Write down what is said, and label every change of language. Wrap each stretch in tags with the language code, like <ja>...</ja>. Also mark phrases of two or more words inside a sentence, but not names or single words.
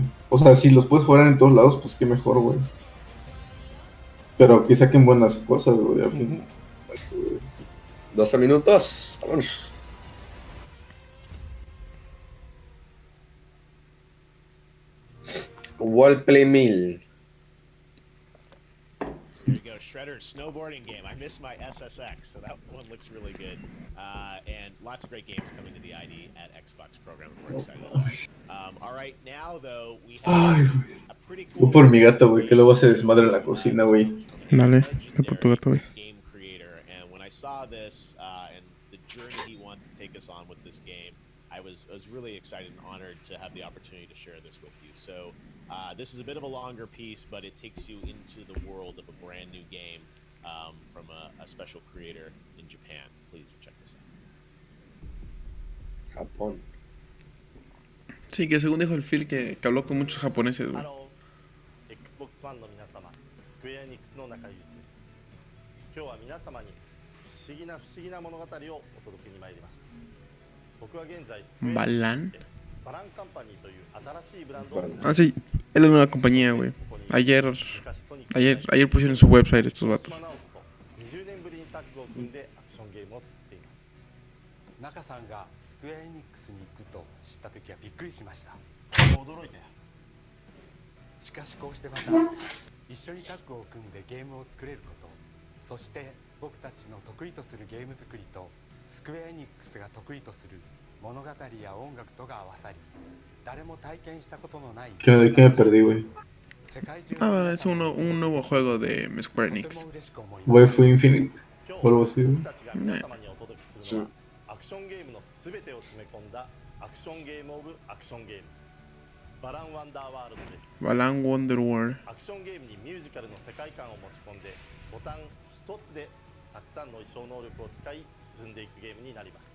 <es>O sea, si los puedes jugar en todos lados, pues qué mejor, güey. Pero que saquen buenas cosas, güey, al fin. 12 minutos. Vámonos. Wallplay 1000.</es> <en>There you go, Shredder's snowboarding game. I miss my SSX, so that one looks really good. And lots of great games coming to the ID at Xbox program. We're excited. All right, now though we have a pretty cool</en> <es>Voy por mi gato, güey, que luego se desmadre en la cocina, güey. Dale, ve por tu gato, güey.</es> <en>game creator, and when I saw this and the journey he wants to take us on with this game, I was really excited and honored to have the opportunity to share this with you. So this is a bit of a longer piece, but it takes you into the world of a brand new game from a special creator in Japan. Please check this out.</en> <es>Japón. Sí, que según dijo el Phil que habló con muchos japoneses, güey.</es> <ja>Xbox ファンの皆様、スクエアエニックスの中井です。今日は皆様に不思議な物語をお届けに参ります。僕は現在スクエア Balan. バランカンパニーという新しいブランドを</ja> <es>Ah, sí, es la nueva compañía, güey. Ayer pusieron en su website estos vatos.</es> <ja>20 年ぶりにタッグを組んでアクションゲームを作っています。中さんがスクエアエニックスに行くと知った時はびっくりしました。驚いたよ。しかしこうしてまた一緒にタッグを組んでゲームを作れること、そして僕たちの得意とするゲーム作りとスクエアエニックスが得意とする物語や音楽とが合わさり、誰も体験したことのない。</ja> <es>¿De qué me perdí, güey? Ah, es un nuevo juego de Square Enix. ¿Waifu Infinite? O algo así, güey.</es> <ja>するのはアクションゲームのすべてを詰め込んだアクションゲームオブアクションゲームバランワンダーワールドです。 Balan Wonder World. アクションゲームにミュージカルの世界観を持ち込んでボタン一つでたくさんの衣装能力を使い進んでいくゲームになります。</ja>